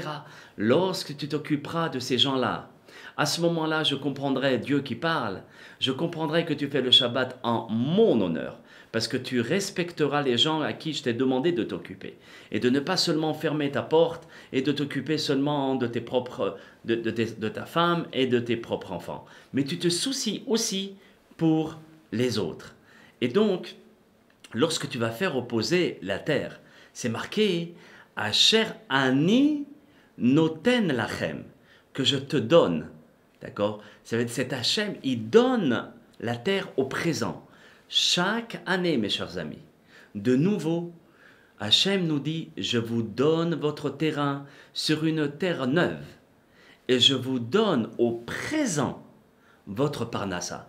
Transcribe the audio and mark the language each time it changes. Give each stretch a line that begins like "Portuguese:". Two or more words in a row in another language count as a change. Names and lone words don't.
French: Lorsque tu t'occuperas de ces gens-là, à ce moment-là, je comprendrai Dieu qui parle, je comprendrai que tu fais le Shabbat en mon honneur, parce que tu respecteras les gens à qui je t'ai demandé de t'occuper, et de ne pas seulement fermer ta porte et de t'occuper seulement de ta femme et de tes propres enfants, mais tu te soucies aussi pour les autres. Et donc, lorsque tu vas faire opposer la terre, c'est marqué «
Hebrew: אשר אני נותן לכם
French: » que je te donne. D'accord? Ça veut dire cet Hachem, il donne la terre au présent. Chaque année, mes chers amis, de nouveau, Hachem nous dit, je vous donne votre terrain sur une terre neuve. Et je vous donne au présent votre parnassa.